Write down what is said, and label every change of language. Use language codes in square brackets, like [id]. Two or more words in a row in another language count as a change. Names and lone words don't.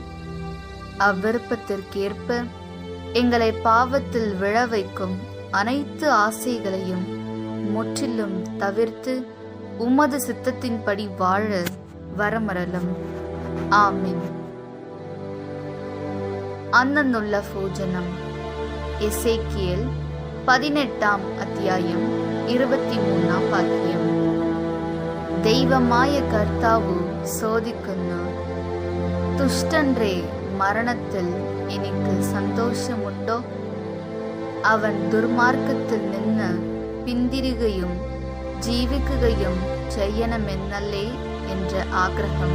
[ta] அவ்விருப்பத்திற்கேற்ப எங்களை பாவத்தில் விழ வைக்கும் அனைத்து ஆசைகளையும் முற்றிலும் தவிர்த்து உமது சித்தத்தின்படி வாழ வரமரலும். ஆமென். அன்னன்னுள்ள போஜனம். எசேக்கியல் 18 அத்தியாயம் 23 வாக்கியம். [ml] ദൈവമായ കർത്താവു ചോദിക്കുന്നു, തുഷ്ടന്റെ മരണത്തിൽ എനിക്ക് സന്തോഷമുണ്ടോ? അവൻ ദുർമാർഗത്തിൽ നിന്ന് പിന്തിരികയും ജീവിക്കുകയും ചെയ്യണമെന്നല്ലേ എൻ്റെ ആഗ്രഹം.